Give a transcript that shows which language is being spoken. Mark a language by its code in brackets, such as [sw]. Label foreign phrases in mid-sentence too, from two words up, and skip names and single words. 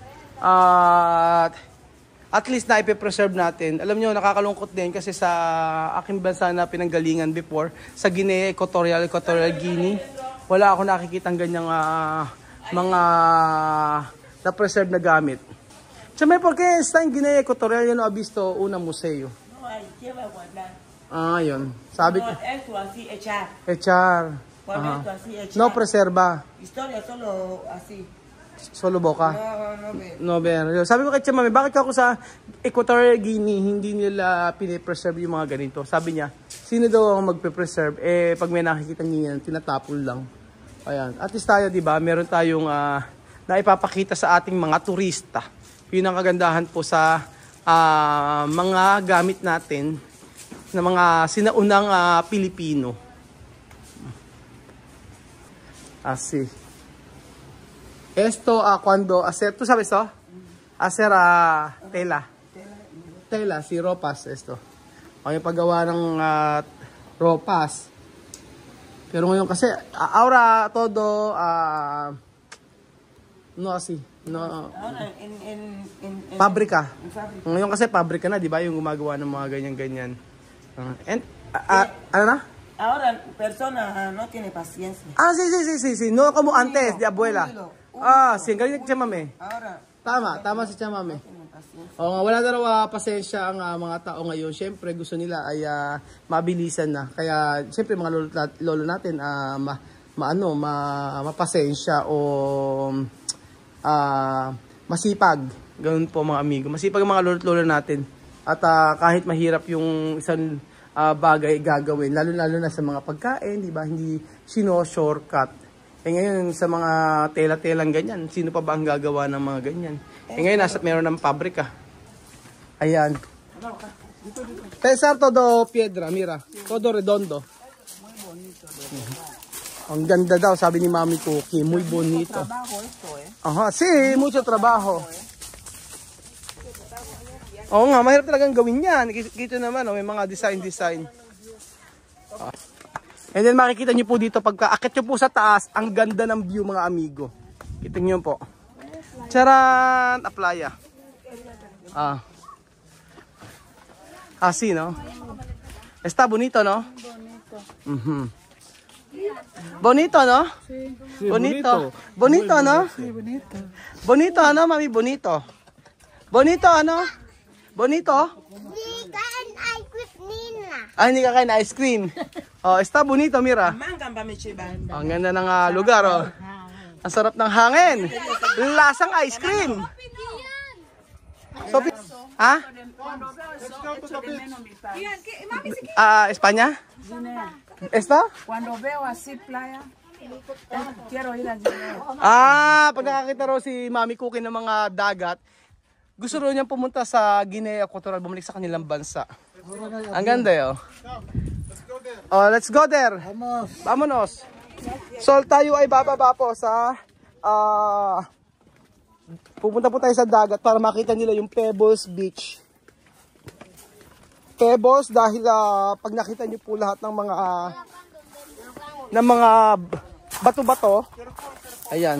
[en] At least [tl] na ipe-preserve natin. Alam nyo, nakakalungkot din kasi sa aking bansa na pinanggalingan before, sa Guinea Equatorial Guinea, wala ako nakikitang ganyang mga na-preserve na gamit. [es] Chame, porque está en Guinea Equatorial, yo no he visto una museo. No hay, lleva a guardar. [tl] Yun. Sabi ko. [es] No, esto así, echar. Echar. Cuando Ajá. esto así, echar. No preserva. Historia solo así. Solo boca. No ve. No, ver. [tl] Sabi ko kay Chamame, bakit ako sa Equatorial Guinea hindi nila pine-preserve yung mga ganito? Sabi niya, sino daw ang magpe-preserve? Pag may nakikita niya, tinatapon lang. Ayan. At least tayo, di ba, meron tayong naipapakita sa ating mga turista. Yun ang kagandahan po sa mga gamit natin na mga sinaunang Pilipino. [es] Así. Esto cuando hacer, ¿tú sabes esto? Hacer tela. Tela, si ropas, esto. [tl] O yung paggawa ng ropas. Pero ngayon kasi, [es] ahora todo, no así, no. Ahora [tl] Pabrika. Ngayon kasi pabrika na, di ba? Yung gumagawa ng mga ganyan-ganyan. Ano na? [es] Ahora persona no tiene paciencia. Sí. No como antes, de abuela. Sí, [tl] galing si Chamame. [es] Ahora [tl] Tama si Chamame. O nga, wala na raw pasensya ang mga tao ngayon. Siyempre, gusto nila ay mabilisan na. Kaya, siyempre, mga lolo natin, mapasensya o masipag. Ganun po mga amigo. Masipag ang mga lolo natin. At kahit mahirap yung isang bagay gagawin, lalo-lalo na sa mga pagkain, di ba? Hindi shortcut. Ngayon, sa mga tela-telang ganyan, sino pa ba ang gagawa ng mga ganyan? Ngayon, meron ng pabrika. Ayan. Pensar todo piedra, mira. Todo redondo. Ang ganda daw, sabi ni Mami Cookie. [es] Muy bonito. Aha, sí, mucho trabajo. [tl] Oo nga, mahirap talagang gawin yan. Kita naman, may mga design. [en] And then [tl] makikita nyo po dito, pagka akit nyo po sa taas, ang ganda ng view mga amigo. Kita nyo po. Charan! [es] A playa. Así, no? Está bonito, no? Bonito, no? Sí. Bonito. Bonito, no? Sí, bonito. Bonito, ano, mami? Bonito. Bonito, [tl] ano? Bonito? [en] ice cream Nina. [tl] Ah, hindi ka kain na [en] ice cream. [es] Oh, está bonito, mira. [tl] Mangan ba, Michiban? Ang ganda ng lugar, oh. Ang sarap ng hangin. Lasang [en] ice cream. [tl] So, ha? [es] Espanya? Esta? Cuando veo así playa, quiero ir a Guinea. [tl] Pag nakakita raw si Mami Cookie ng mga dagat, gusto raw niyang pumunta sa Guinea Equatorial, bumalik sa kanilang bansa. Ang ganda yun. [en] Oh, let's go there. [es] Vamonos. [tl] So, tayo ay bababa po sa pupunta po tayo sa dagat para makita nila yung Pebbles Beach. Pebbles dahil pag nakita niyo po lahat ng mga bato-bato, ayan.